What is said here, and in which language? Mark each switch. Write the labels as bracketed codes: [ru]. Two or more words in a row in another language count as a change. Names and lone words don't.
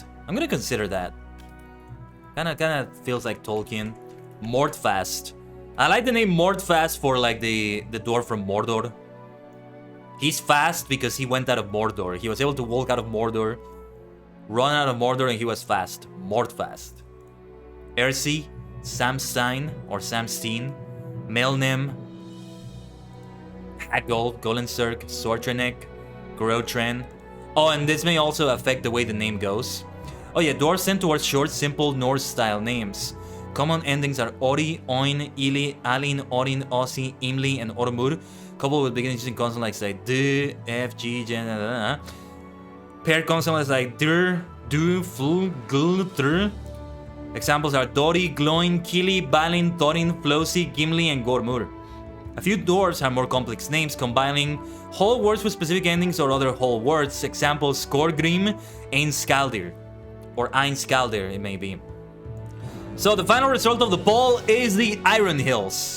[en] I'm gonna consider that. Kinda feels like Tolkien. Mordfast. I like the name Mordfast for like the dwarf from Mordor. He's fast because he went out of Mordor. He was able to walk out of Mordor, run out of Mordor, and he was fast. Mordfast. Ersi, Samstein or Samsteen, Melnim, Hagol, Golensurk, Sortrenek, Grotren. Oh, and this may also affect the way the name goes. Oh yeah, dwarves tend towards short, simple Norse-style names. Common endings are ori, oin, ili, alin, orin, osi, imli, and ormur. Coupled with beginnings using consonants like d, f, g, j, paired consonants like dir, du, fl, gl, tr. Examples are dori, gloin, kili, balin, thorin, flosi, gimli, and gormur. A few dwarves have more complex names, combining whole words with specific endings or other whole words. Examples: Skorgrim, Einskaldir, or Einskaldir, it may be. So the final result of the poll is the Iron Hills.